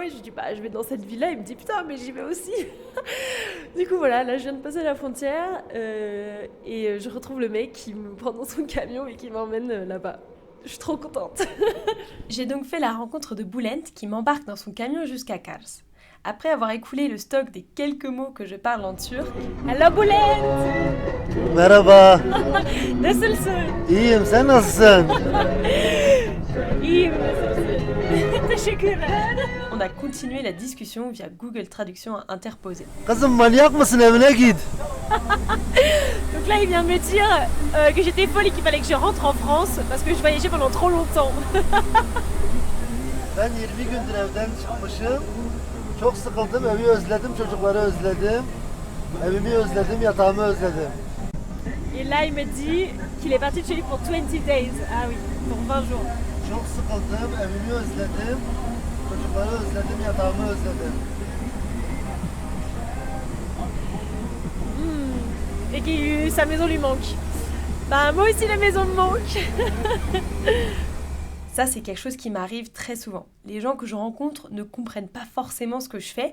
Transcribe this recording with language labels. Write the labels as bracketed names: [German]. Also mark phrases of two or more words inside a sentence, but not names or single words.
[French] Et je lui dis bah je vais dans cette ville-là, il me dit putain mais j'y vais aussi. Du coup voilà, là je viens de passer la frontière, et je retrouve le mec qui me prend dans son camion et qui m'emmène là-bas. Je suis trop contente. J'ai donc fait la rencontre de Bülent qui m'embarque dans son camion jusqu'à Kars. Après avoir écoulé le stock des quelques mots que je parle en turc, Hello Bülent! [Turkish] Merhaba. Nasılsın? İyiyim, sen nasılsın? İyiyim, nasılsın? Teşekkürler. [French] On a continué la discussion via Google Traduction interposée. [Turkish] Kızım manyak mısın, evine git. [French] Donc là, il vient me dire que j'étais folle et qu'il fallait que je rentre en France parce que je voyageais pendant trop longtemps. [Turkish] Ben 20 gündür evden çıkmışım. Çok sıkıldım, evi özledim, çocukları özledim. Evimi özledim, yatağımı özledim. [French] Et là, il me dit qu'il est parti de chez lui pour 20 days. Ah oui, pour 20 jours. [Turkish] Çok sıkıldım, evimi özledim. Çocukları özledim, yatağımı özledim. [French] Et que sa maison lui manque. Bah moi aussi la maison me manque. Ça, c'est quelque chose qui m'arrive très souvent. Les gens que je rencontre ne comprennent pas forcément ce que je fais.